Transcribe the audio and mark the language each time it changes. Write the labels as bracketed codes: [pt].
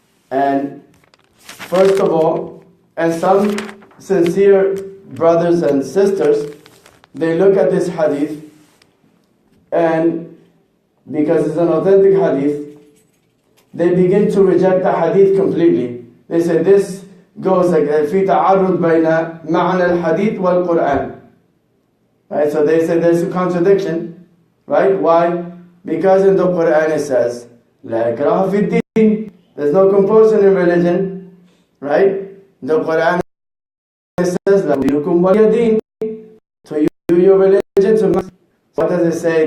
[en] And first of all, and some sincere brothers and sisters, they look at this hadith, and because it's an authentic hadith, they begin to reject the hadith completely. They say this goes like [ar] في تعارض بين معنى الحديث والقرآن. [en] Right? So they say there's a contradiction. Right? Why? Because in the Quran it says [ar] لا إكراه في الدين. [en] There's no compulsion in religion. Right? The Quran says [ar] لَكُمْ وَلِيَ [en] to you your religion to me. What does it say?